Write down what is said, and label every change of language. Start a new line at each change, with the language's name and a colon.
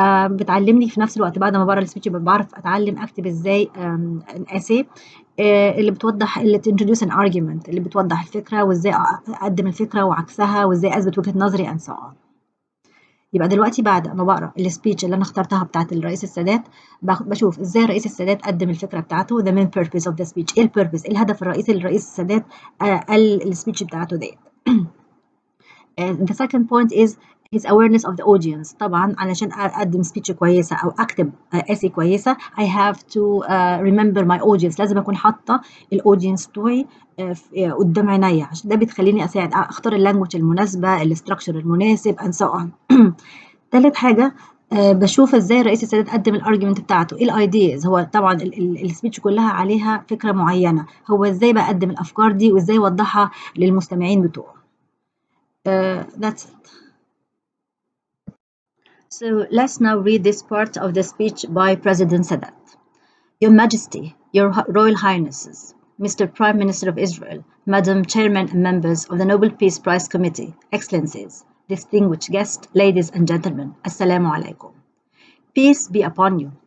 Arabic: بتعلمني في نفس الوقت بعد ما بقرا السبيتش بعرف اتعلم اكتب ازاي essay اللي بتوضح اللي
English: introduce an argument،
Arabic: اللي بتوضح الفكرة وازاي اقدم الفكرة وعكسها وازاي اثبت وجهة نظري
English: and so on.
Arabic: يبقى دلوقتي بعد ما بقرا السبيتش اللي انا اخترتها بتاعت الرئيس السادات، بشوف ازاي الرئيس السادات قدم الفكره بتاعته.
English: the main purpose of the speech،
Arabic: ايه البيربز، الهدف الرئيسي للرئيس السادات قال السبيتش بتاعته ديت.
English: the second point is his awareness of the audience.
Arabic: طبعا علشان اقدم سبيتش كويسه او اكتب essay كويسه
English: I have to remember my audience،
Arabic: لازم اكون حاطه الاودينس بتوعي قدام عينيا، عشان ده بتخليني اختار اللانجوج المناسبه، الاستراكشر المناسب
English: and so on.
Arabic: تالت حاجه بشوف ازاي الرئيس السادات قدم الارجيومنت بتاعته، ايه الايدياز. هو طبعا السبيتش كلها عليها فكره معينه، هو ازاي بقى قدم الافكار دي وازاي وضحها للمستمعين بتوعه.
English: That's it. So let's now read this part of the speech by President Sadat. Your Majesty, Your Royal Highnesses, Mr. Prime Minister of Israel, Madam Chairman and members of the Nobel Peace Prize Committee, Excellencies, distinguished guests, ladies and gentlemen, Assalamu alaikum. Peace be upon you.